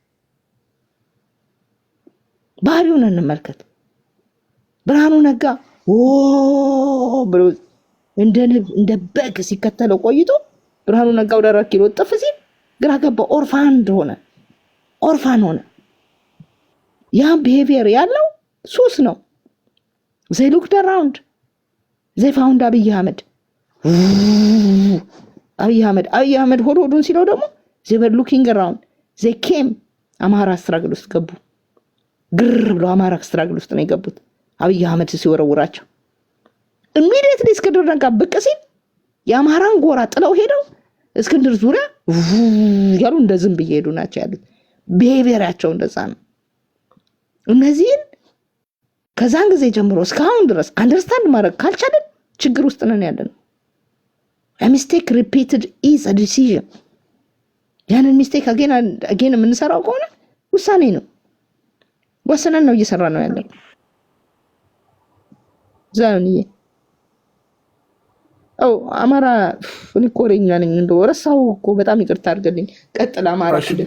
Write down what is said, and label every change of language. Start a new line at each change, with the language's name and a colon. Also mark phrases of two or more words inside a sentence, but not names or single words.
Amharic: ባህሪውን እንመልከት። ብርሃኑ ነጋ ብሎ እንደ በግ ሲከተለው ቆይቶ ብርሃኑ ነጋ ወደ 4 ኪሎ ጥፍ ሲል ግራ ገባ። ኦርፋን ሆነ። ያ ቢሄቪየር ያለው ሱስ ነው።
English: they looked around, they found
Amharic: አብይ አህመድ ሆዶን ሲለው ደግሞ
English: they were looking around, they came
Amharic: አማራ ስትራግል ውስጥ ገቡ። ግር ብሎ አማራ ስትራግል ውስጥ ነው የገቡት አብይ አህመድ ሲወረውራቸው። ኢሚዲየትሊ እስክንድር ነጋ ብቅ ሲል የአማራን ጎራ ጥለው ሄደው እስክንድር ዙሪያ ያሉ እንደ ዝንብ እየሄዱ ናቸው ያሉት። ቢሄቪየራቸው እንደዛ ነው። እነዚህን ከዛን ጊዜ ጀምሮ እስካሁን ድረስ አንደርስታንድ ማድረግ ካልቻለን ችግር ውስጥ ነን ያለነው።
English: a mistake repeated is a decision።
Amharic: ያንን
English: mistake again
Amharic: የምንሰራው ከሆነ ውሳኔ ነው። ወሰነን ነው እየሰራ ነው ያለው። ዛንዬ አማራ እኔ ኮሬኛ ነኝ እንደው ረሳው እኮ በጣም ይቅርታ አድርገልኝ። ቀጥል አማራ ክልል